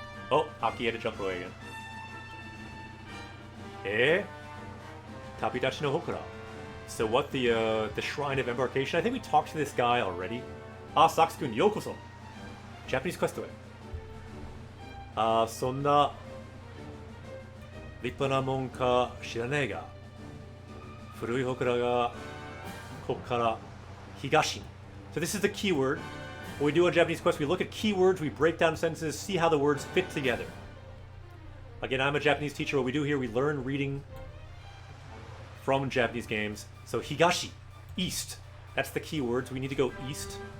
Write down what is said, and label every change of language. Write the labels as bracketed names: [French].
[English] Oh, Aki had to jump away again. Tabidachi no Hokura. So what the Shrine of Embarkation? I think we talked to this guy already. Ah, Sakusu-kun, yokoso. Japanese questへ. [Japanese] そんな立派なもんか知らねえが、古い祠がここから東に. [English] So this is the keyword. When we do a Japanese quest, we look at keywords, we break down sentences, see how the words fit together. Again, I'm a Japanese teacher. What we do here, we learn reading from Japanese games. So higashi, east. That's the keywords. We need to go east.